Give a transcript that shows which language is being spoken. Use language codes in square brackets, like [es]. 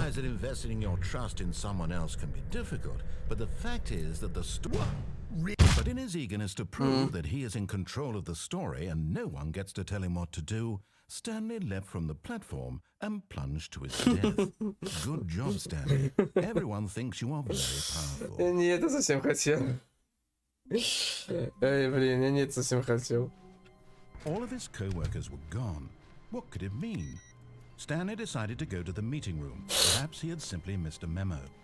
[en] realize that investing your trust in someone else can be difficult, but the fact is that the But in his eagerness to prove that he is in control of the story and no one gets to tell him what to do, Stanley leapt from the platform and plunged to his death. Good job, Stanley. Everyone thinks you are very powerful. [ru] Не это совсем хотел. Эй, блин, я не это совсем хотел. [en] All of his co-workers were gone. What could it mean? Stanley decided to go to the meeting room. Perhaps he had simply missed a memo.